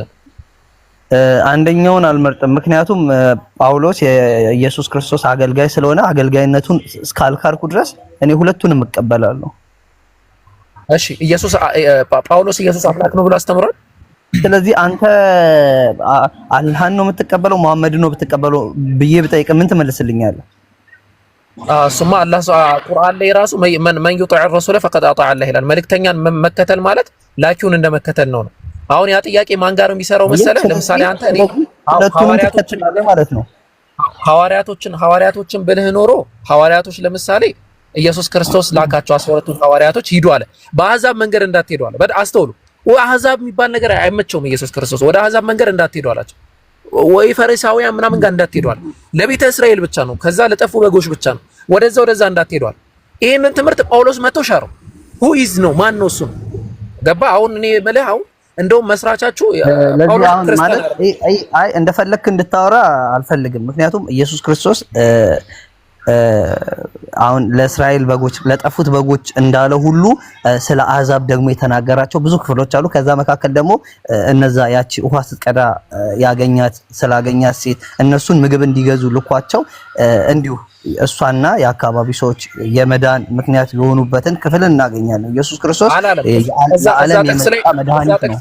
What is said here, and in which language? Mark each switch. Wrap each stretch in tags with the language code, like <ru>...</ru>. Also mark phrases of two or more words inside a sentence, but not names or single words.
<am>አንደኛውን አልመርጥም። ምክንያቱም ጳውሎስ የኢየሱስ ክርስቶስ አገልጋይ ስለሆነ አገልጋይነቱን እስካልካርኩ ድረስ እኔ ሁለቱንም እቀበላለሁ። እሺ ጳውሎስ ኢየሱስ አምላክ ነው ብሎ አስተምሯል። ስለዚህ አንተ አላህን ነው የምትቀበለው መሐመድን ነው የምትቀበለው ብዬ ብጠይቅ ምን ትመልስልኛለህ? እሱማ አላህ ቁርአን ላይ ራሱ</am> <ar>من يطع الرسول فقد أطاع الله</ar> <am>ይላል። መልእክተኛን መከተል ማለት ላኪውን እንደመከተል ነው። አሁን ያ ጥያቄ ማን ጋር ነው የሚሰራው መሰለህ? ለምሳሌ አንተ ሐዋርያቶችን ማለት ነው ሐዋርያቶችን ብልህ ኖሮ ሐዋርያቶች ለምሳሌ ኢየሱስ ክርስቶስ ላካቸው 12ቱ ሐዋርያቶች ሂዱ አለ። በአሕዛብ መንገድ እንዳትሄዱ አለ። አስተውሉ። አሕዛብ የሚባል ነገር አይመቸውም ኢየሱስ ክርስቶስ። ወደ አሕዛብ መንገድ እንዳትሄዱ አላቸው። ወይ ፈሪሳውያን ምናምን ጋር እንዳትሄዱ አለ። ለቤተ እስራኤል ብቻ ነው። ከዛ ለጠፉ በጎች ብቻ ነው። ወደዛ እንዳትሄዱ አለ። ይሄንን ትምህርት ጳውሎስ መጥቶ ሻረው።</am> <en>who is</en> <am>ነው ማን ነው እሱ? ገባ? አሁን እኔ የምልህ አሁን እንደውም መስራቻችሁ ጳውሎስ ክርስቲያን እንደፈለክ እንድታወራ አልፈልግም። ምክንያቱም ኢየሱስ ክርስቶስ አሁን ለእስራኤል በጎች ለጠፉት በጎች እንዳለ ሁሉ ስለ አሕዛብ ደግሞ የተናገራቸው ብዙ ክፍሎች አሉ። ከዛ መካከል ደግሞ እነዛ ያቺ ውሃ ስትቀዳ ስላገኛት ሴት እነሱን ምግብ እንዲገዙ ልኳቸው እንዲሁ እሷና የአካባቢ ሰዎች የመዳን ምክንያት የሆኑበትን ክፍል እናገኛለን። ኢየሱስ ክርስቶስ የዓለም የመጣ መድኃኒት ነው።</am>